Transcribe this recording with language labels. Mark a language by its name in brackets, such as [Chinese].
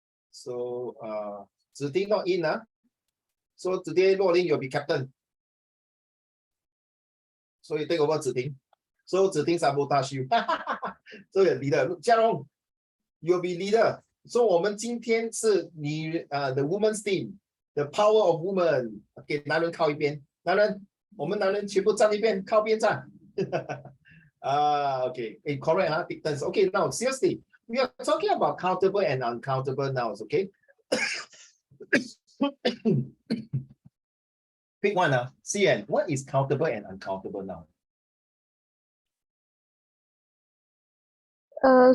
[English] So Ziding not in. So today, Luo Ling, you'll be captain. So you take over Ziding. So Ziding sabotage you. So you're leader. Look, Jiarong, you'll be leader. So [Chinese] 我们今天是你 [English] the women's team, the power of woman. [Chinese] Okay, 男人靠一边，男人，我们男人全部站一边，靠边站。 [English] Okay, correct, huh? Take turns. Okay, now seriously, we are talking about countable and uncountable nouns, okay? Pick one, CN, what is countable and uncountable noun?